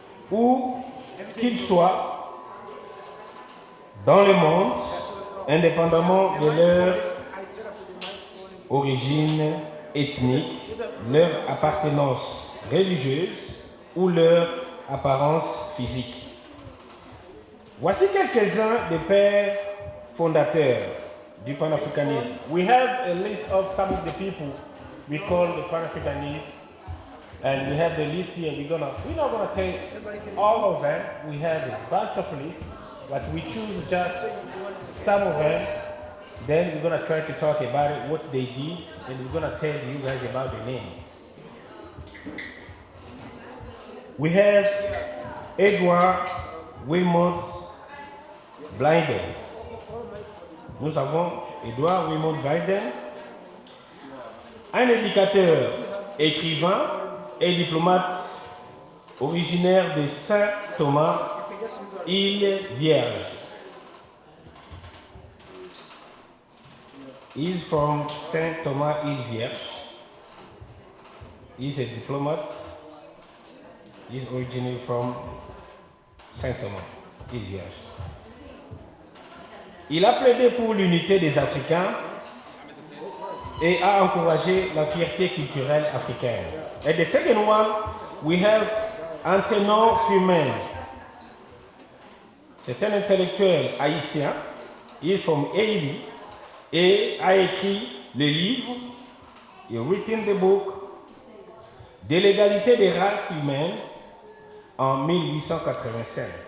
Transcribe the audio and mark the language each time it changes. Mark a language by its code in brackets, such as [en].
[fr] où qu'ils soient dans le monde, indépendamment de leur origine ethnique, leur appartenance religieuse ou leur apparence physique. Voici quelques-uns des pères fondateurs du panafricanisme. [en] We have a list of some of the people we call the Pan-Africanists, and we have the list here. We're not gonna take all of them. We have a bunch of lists, but we choose just some of them. Then we're gonna try to talk about it, what they did, and we're gonna tell you guys about the names. We have Edward Wilmot Blyden. [fr] Nous avons Edward Wilmot Blyden, un éducateur, écrivain et diplomate originaire de Saint-Thomas, île Vierge. [en] He's from Saint-Thomas, île Vierge. He's a diplomat. He's originally from Saint-Thomas, île Vierge. [fr] Il a plaidé pour l'unité des Africains et a encouragé la fierté culturelle africaine. [en] And the second one, we have Agnero Fumen. [fr] C'est un intellectuel haïtien, il est [en] from Haiti [fr] et a écrit le livre, il a [en] written the book, [fr] de l'égalité des races humaines en 1885.